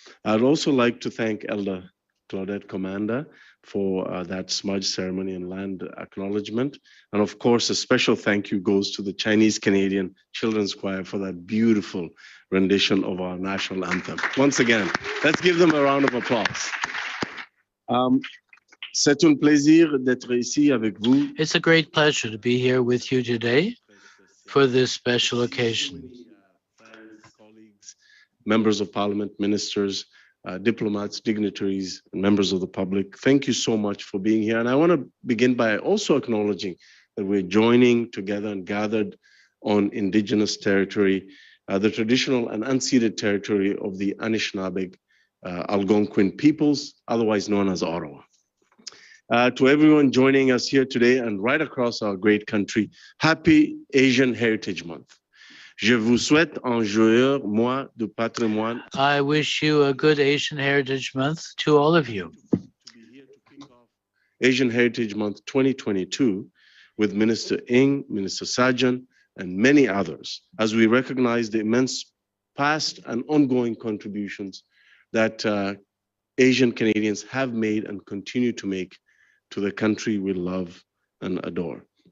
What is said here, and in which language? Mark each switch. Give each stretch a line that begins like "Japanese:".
English: I'd also like to thank Elder Claudette Commander for that smudge ceremony and land acknowledgement. And of course, a special thank you goes to the Chinese Canadian Children's Choir for that beautiful rendition of our national anthem. Once again, let's give them a round of applause.
French: C'est un plaisir d'être ici avec vous.
English: It's a great pleasure to be here with you today for this special occasion. Friends, colleagues, members of parliament, ministers, diplomats, dignitaries, and members of the public, thank you so much for being here. And I want to begin by also acknowledging that we're joining together and gathered on Indigenous territory, the traditional and unceded territory of the Anishinaabe Algonquin peoples, otherwise known as Ottawa. To everyone joining us here today and right across our great country, happy Asian Heritage Month.
French: Je vous souhaite un joyeux mois du patrimoine.
English: I wish you a good Asian Heritage Month to all of you. To be here to kick off Asian Heritage Month 2022 with Minister Ng, Minister Sajjan, and many others, as we recognize the immense past and ongoing contributions that Asian Canadians have made and continue to make to the country we love and adore.